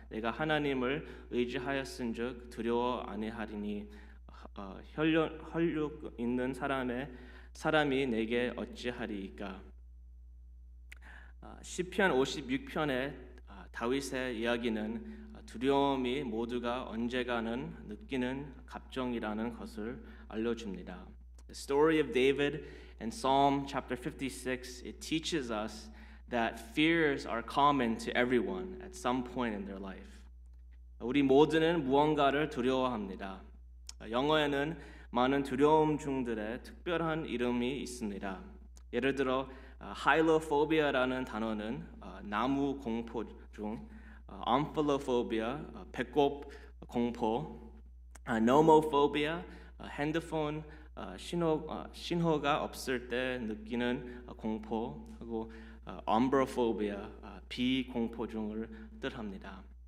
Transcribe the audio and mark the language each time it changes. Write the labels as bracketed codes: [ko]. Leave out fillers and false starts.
[ko] 내가 하나님을 의지하였은즉 두려워 아니하리니 혈육 있는 사람이 내게 어찌하리이까. 시편 56편의 다윗의 이야기는 두려움이 모두가 언젠가는 느끼는 감정이라는 것을 알려줍니다. [en] The story of David in Psalm chapter 56, it teaches us that fears are common to everyone at some point in their life. [ko] 우리 모두는 무언가를 두려워합니다. 영어에는 많은 두려움중들의 특별한 이름이 있습니다. 예를 들어 hylophobia 단어는 나무 공포 중, omphallophobia 배꼽 공포, nomophobia 핸드폰 신호가 없을 때 느끼는 공포, 하고 umbrophobia 비공포증을 뜻합니다.